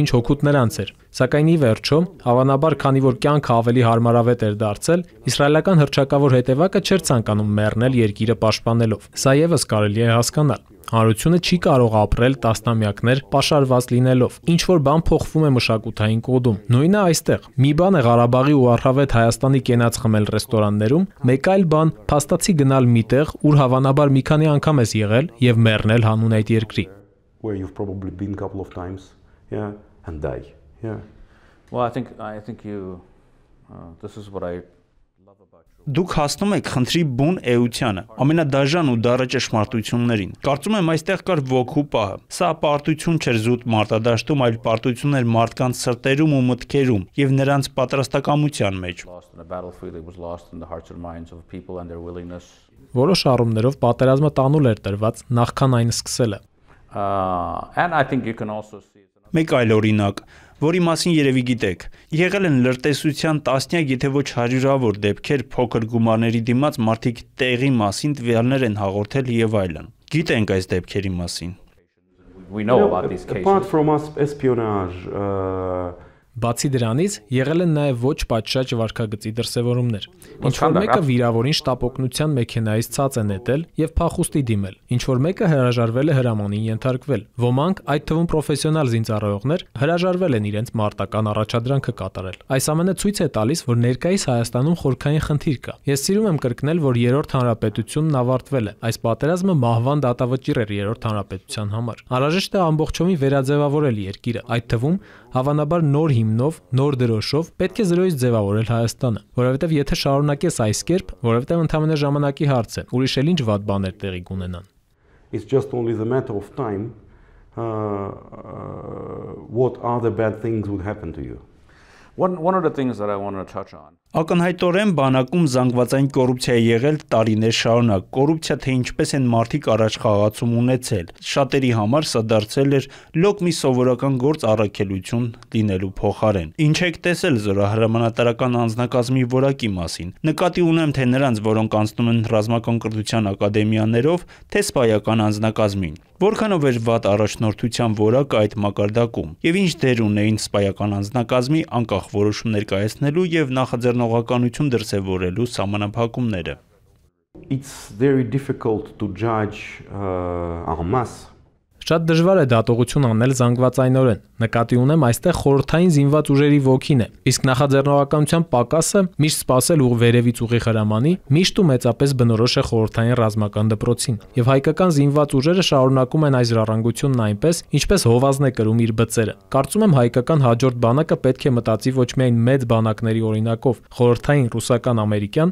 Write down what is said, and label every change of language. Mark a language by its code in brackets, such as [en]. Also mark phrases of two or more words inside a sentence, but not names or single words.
[hy] ինչ հօգուտ նրանց էր։ Սակայն ի վերջո, հավանաբար, քանի որ կյանքը ավելի հարմարավետ էր դարձել, իսրայելական հռչակավոր հետևակը չէր ցանկանում մեռնել երկիրը պաշտպանելով։ Սա եւս կարելի է հասկանալ։ Հանրությունը չի կարող ապրել տասնամյակներ պաշարված լինելով։ Ինչ որ բան փոխվում է մշակութային կոդում։ Նույնը այստեղ։ Մի բան է Ղարաբաղի ու առհավետ Հայաստանի կենաց խմել ռեստորաններում, մեկ այլ բան փաստացի գնալ միտեղ, ուր հավանաբար մի քանի անգամ ես եղել եւ մեռնել հանուն այդ երկրի։ [en] Where you've probably been a couple of times, yeah, and die, yeah. Well, I think you. This is what I love about you. [hy] Դուք հասնում եք խնդրի բուն էությանը, ամենադաժան ու դառը ճշմարտություններին։ Կարծում եմ այստեղ կար ոգու պահը։ Սա պարտություն չէր զուտ մարտադաշտում, այլ պարտություն էր մարդկանց սրտերում ու մտքերում եւ նրանց պատրաստակամության մեջ։ [en] Lost in the battlefield, it was lost in the hearts and minds of people and their willingness. [hy] Որոշ առումներով պատերազմը տանուլ էր տրված նախքան այն սկսելը։ [en] And I think you can also see. [hy] Մեկ այլ օրինակ, որի մասին երևի գիտեք, եղել են լրտեսության տասնյակ, եթե ոչ հարյուրավոր դեպքեր փոքր գումարների դիմաց մարդիկ տեղի մասին տվյալներ են հաղորդել եւ այլն։ Գիտենք այս դեպքերի մասին։ [en] We know about these cases. Apart from us espionage, [hy] Բացի դրանից, եղել են նաև ոչ պատշաճ վարքագծի դրսևորումներ։ Ինչ որ մեկը վիրավորին շտապօգնության մեքենայից ցած է նետել եւ փախուստի դիմել։ Ինչ որ մեկը հրաժարվել է հրամանին ենթարկվել։ Ոմանք, այդ թվում պրոֆեսիոնալ զինծառայողներ, հրաժարվել են իրենց մարտական առաջադրանքը կատարել։ Այս ամենը ցույց է տալիս, որ ներկայիս Հայաստանում խորքային խնդիր կա։ Ես սիրում եմ կրկնել, որ Երրորդ հանրապետությունն ավարտվել է։ Այս պատերազմը մահվան դատավճիռ էր Երրորդ հանրապետության համար։ Անհրաժեշտ է ամբողջովին վերաձևավորել երկիրը, այդ թվում հավանաբար նոր հիմնով, նոր դրոշով պետք է զրոյից ձևավորել Հայաստանը, որովհետև եթե շարունակես այս կերպ, որովհետև ընդհանրապես ժամանակի հարց է, ուրիշ էլ ինչ վատ բաներ տեղի կունենան։ [en] it's just only the matter of time. What other bad things would happen to you? One of the things that I want to touch on. [hy] Ակնհայտորեն բանակում զանգվածային կոռուպցիա է եղել տարիներ շարունակ։ Կոռուպցիա թե ինչպես են մարդիկ առաջ խաղացում ունեցել։ Շատերի համար սա դարձել էր լոկ մի սովորական գործ առաքելություն լինելու փոխարեն։ Ինչ եք տեսել զորահրամանատարական անձնակազմի որակի մասին։ Նկատի ունեմ թե նրանց, որոնք անցնում են ռազմական կրթության ակադեմիաներով, թե սպայական անձնակազմին։ Որքանով էր վատ առաջնորդության որակը այդ մակարդակում եւ ինչ դեր ունեին սպայական անձնակազմի անկախ որոշումներ կայացնելու եւ նախաձեռնողականություն դրսևորելու սահմանափակումները։ [en] It's very difficult to judge en masse. [hy] Շատ դժվար է դատողություն անել զանգվածայնորեն։ Նկատի ունեմ այստեղ խորհրդային զինված ուժերի ոգին է։ Իսկ նախաձեռնողականության պակասը միշտ սпасել ու վերևից ուղիղ հրամանի միշտ ու մեծապես բնորոշ է խորհրդային ռազմական դպրոցին։ Եվ հայկական զինված ուժերը շարունակում են այս ժառանգությունն այնպես, ինչպես հովազն է կրում իր բծերը։ Կարծում եմ հայկական հաջորդ բանակը պետք է մտածի ոչ միայն մեծ բանակների օրինակով, խորհրդային, ռուսական, ամերիկյան,